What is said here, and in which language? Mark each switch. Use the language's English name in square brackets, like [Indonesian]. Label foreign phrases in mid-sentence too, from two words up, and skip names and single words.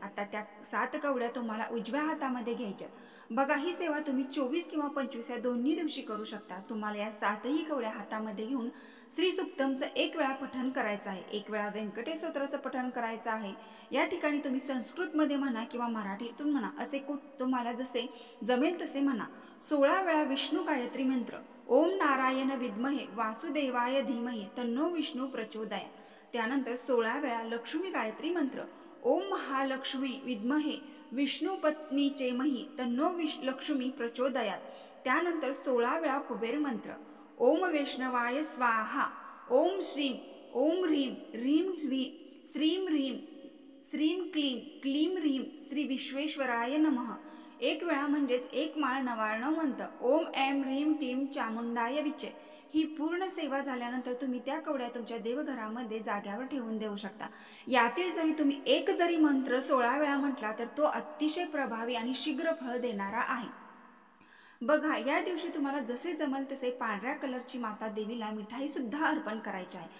[Marathi] आता त्या 7 कवड्या तुम्हाला उजव्या हातामध्ये घ्यायच्या. बघा, ही सेवा तुम्ही 24 किंवा 25 या दोन्ही दिवशी करू शकता. तुम्हाला या 7ही कवड्या हातामध्ये घेऊन श्री सुक्तमचं 1 वेळा पठण करायचं आहे, 1 वेळा व्यंकटेश स्तोत्राचं पठण करायचं आहे. या ठिकाणी तुम्ही संस्कृतमध्ये म्हणा किंवा मराठीतून म्हणा, असे तुम्हाला जसे जमेल तसे म्हणा. 16 वेळा विष्णू गायत्री मंत्र, [Sanskrit] ओम नारायण विद्महे वासुदेवाय धीमहि तन्नो विष्णू प्रचोदयात. [Marathi] त्यानंतर 16 वेळा लक्ष्मी गायत्री मंत्र, [Sanskrit] ओम महालक्ष्मी विद्महे विष्णू पत्नी चेमहि तन्नो लक्ष्मी प्रचोदयात. [Marathi] त्यानंतर 16 वेळा कुबेर मंत्र, [Sanskrit] ओम वैष्णवाय स्वाहा, ओम श्रीम ओम ह्रीम ह्रीम ह्रीम श्रीम ह्रीम श्रीम क्लीम क्लीम ह्रीम श्री विश्वेश्वराय नमः. [Marathi] 1 वेळा म्हणजेच 1 माळ 99 मंत्र, [Sanskrit] ओम ऐं ह्रीम क्लीम चामुंडाय विचे. [Marathi] ही पूर्ण सेवा झाल्यानंतर तुम्ही त्या कवड्या तुमच्या देवघरामध्ये जाग्यावर ठेवून देऊ शकता. यातील जरी तुम्ही एक जरी मंत्र 16 वेळा म्हटला तर तो अतिशय प्रभावी आणि शीघ्र फळ देणारा आहे. बघा, या दिवशी तुम्हाला जसे जमल तसे पांढऱ्या कलरची माता देवीला मिठाई सुद्धा अर्पण करायची आहे.